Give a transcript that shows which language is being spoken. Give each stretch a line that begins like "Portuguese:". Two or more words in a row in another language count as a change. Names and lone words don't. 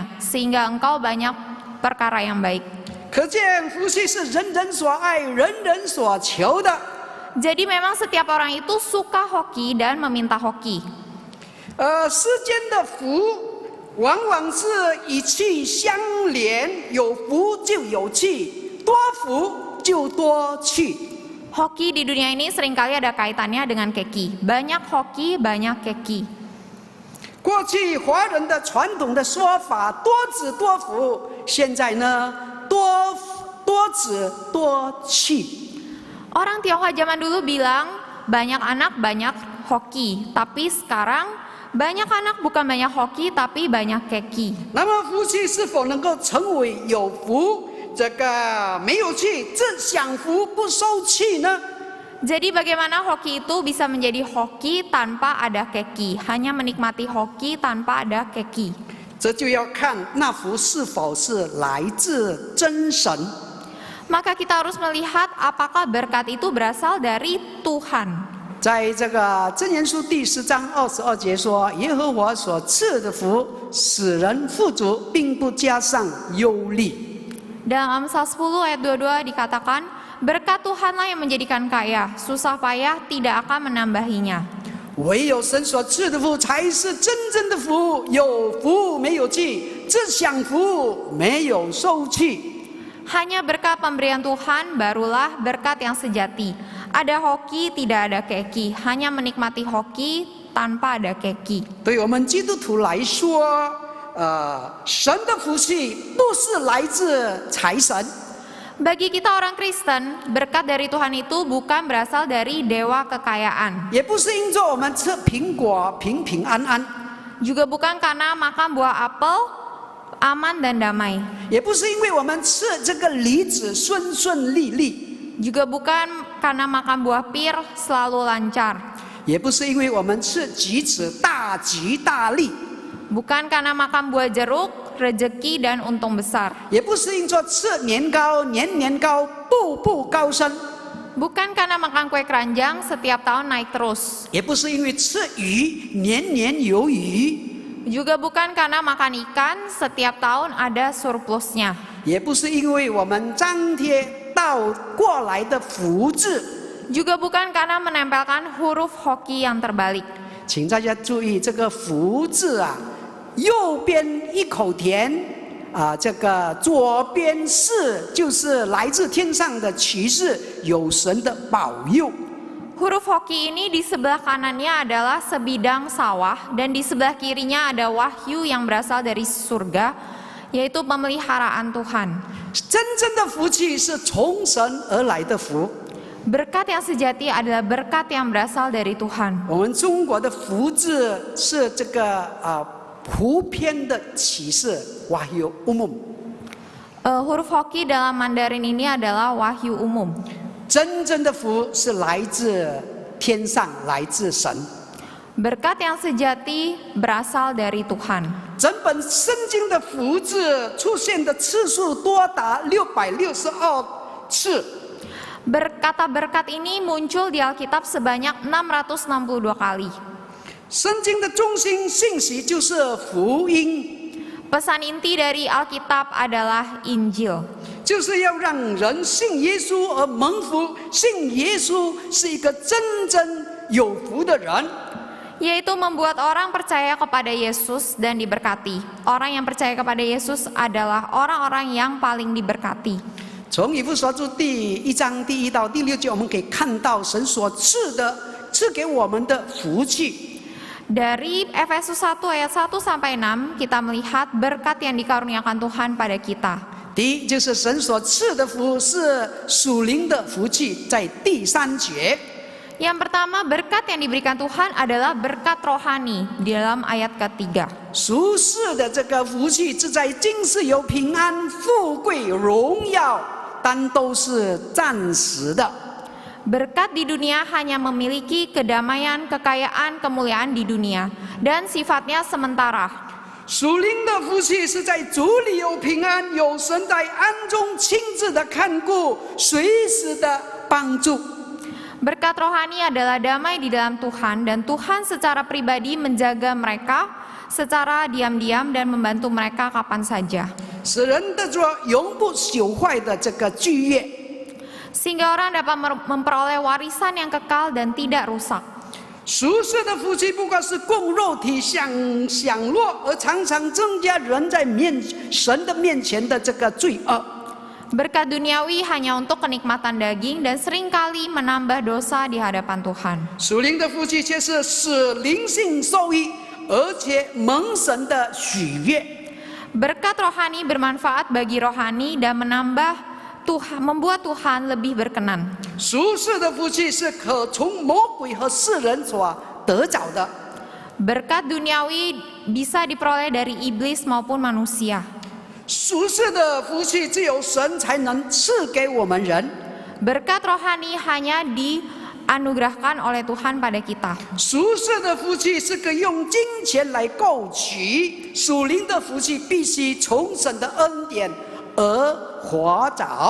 Indonesian: Sehingga engkau banyak perkara yang baik.
Chinese: 可见福气是人人所爱、人人所求的。
Indonesian: Jadi memang setiap orang itu suka hoki dan meminta hoki.
Chinese: 世间的福往往是以气相连，有福就有气，多福就多气。
Indonesian: Hoki di dunia ini seringkali ada kaitannya dengan keki. Banyak hoki, banyak keki.
Chinese: 过去华人的传统的说法多子多福，现在呢多子多气。
Indonesian: Orang Tionghoa zaman dulu bilang banyak anak banyak hoki, tapi sekarang banyak anak bukan banyak hoki tapi banyak keki.
Chinese: 那么福气是否能够成为有福，这个没有气，只享福不受气呢？
Indonesian: Jadi bagaimana hoki itu bisa menjadi hoki tanpa ada keki, hanya menikmati hoki tanpa ada keki?
Chinese: 这就要看那福是否是来自真神。
Indonesian: Maka kita harus melihat apakah berkat itu berasal dari Tuhan.
Chinese: 在这个箴言书第10章22节说：“耶和华所赐的福，使人富足，并不加上忧虑。”
Indonesian: Dalam Amsal 10 ayat 22 dikatakan, berkat Tuhanlah yang menjadikan kaya, susah payah tidak akan menambahinya.
Chinese: 唯有神所赐的福才是真正的福，有福没有气，只享福没有受气。
Indonesian: Hanya berkat pemberian Tuhan barulah berkat yang sejati. Ada hoki, tidak ada keki. Hanya menikmati hoki tanpa ada keki.
Chinese: 对我们基督徒来说，神的福气不是来自财神。
Indonesian: Bagi kita orang Kristen, berkat dari Tuhan itu bukan berasal dari dewa kekayaan.
Chinese: 也不是因着我们吃苹果平平安安，
Indonesian: Juga bukan karena makan buah apel aman dan damai.
Chinese: 也不是因为我们吃这个梨子顺顺利利，
Indonesian: Juga bukan karena makan buah pir selalu lancar.
Chinese: 也不是因为我们吃橘子大吉大利，
Indonesian: Bukan karena makan buah jeruk, rezeki dan untung besar.
Chinese: 也不是因着吃年糕年年高步步高升，
Indonesian: Bukan karena makan kue keranjang setiap tahun naik terus.
Chinese: 也不是因为吃鱼年年有余，
Indonesian: Juga bukan karena makan ikan setiap tahun ada surplusnya.
Chinese: 也不是因为我们张贴倒过来的福字。
Indonesian: Juga bukan karena menempelkan huruf hoki yang terbalik.
Chinese: 请大家注意这个福字啊，右边一口甜啊，这个左边是就是来自天上的启示，有神的保佑。
Indonesian: Huruf hoki ini di sebelah kanannya adalah sebidang sawah dan di sebelah kirinya ada wahyu yang berasal dari surga, yaitu pemeliharaan Tuhan.
Chinese: 真正的福气是从神而来的福。
Indonesian: Berkat yang sejati adalah berkat yang berasal dari Tuhan.
Chinese: 我们中国的福字是这个普遍的启示 ，
Indonesian: wahyu umum。 Huruf hoki dalam Mandarin ini adalah wahyu umum.
Chinese: 真正的福是来自天上，来自神。
Indonesian: Berkat yang sejati berasal dari Tuhan.
Chinese: 整本圣经的福字出现的次数多达662次。
Indonesian: Kata berkat ini muncul di Alkitab sebanyak 662 kali.
Chinese: 圣经的中心信息就是福音，
Indonesian: Pesan inti dari Alkitab adalah Injil.
Chinese: 就是要让人信耶稣而蒙福，信耶稣是一个真正有福的人。
Indonesian: Yaitu membuat orang percaya kepada Yesus dan diberkati. Orang yang percaya kepada Yesus adalah orang-orang yang paling diberkati.
Chinese: 从以弗所书第1章第1到第6节，我们可以看到神所赐给我们的福气。
Indonesian: Dari Efesus 1 ayat 1 sampai 6 kita melihat berkat yang dikaruniakan Tuhan pada kita.
Chinese: 第一就是神所赐的福是属灵的福气，在第3节。
Indonesian: Yang pertama, berkat yang diberikan Tuhan adalah berkat rohani di dalam ayat ketiga.
Chinese: 属世的这个福气是在今世有平安、富贵、荣耀，但都是暂时的。
Indonesian: Berkat di dunia hanya memiliki kedamaian, kekayaan, kemuliaan di dunia dan sifatnya sementara.
Chinese: 属灵的福气是在主里有平安，有神在暗中亲自的看顾，随时的帮助。
Indonesian: Berkat rohani adalah damai di dalam Tuhan dan Tuhan secara pribadi menjaga mereka secara diam-diam dan membantu mereka kapan saja.
Chinese: 使人得着永不朽坏的这个巨业。
Indonesian: Sehingga orang dapat memperoleh warisan yang kekal dan tidak rusak.
Chinese: 属世的福气不过是供肉体享乐，而常常增加人在神的面前的这个罪恶。
Indonesian: Berkat duniawi hanya untuk kenikmatan daging dan seringkali menambah dosa di hadapan Tuhan.
Chinese: 属灵的福气却是使灵性受益，而且蒙神的喜悦。
Indonesian: Berkat rohani bermanfaat bagi rohani dan membuat Tuhan lebih berkenan.
Chinese: 属世的福气是可从魔鬼和世人所得着的。
Indonesian: Berkat duniawi bisa diperoleh dari iblis maupun manusia.
Chinese: 属世的福气只有神才能赐给我们人。
Indonesian: Berkat rohani hanya dianugerahkan oleh Tuhan pada kita.
Chinese: 属世的福气是可以用金钱来购取，属灵的福气必须从神的恩典而获着。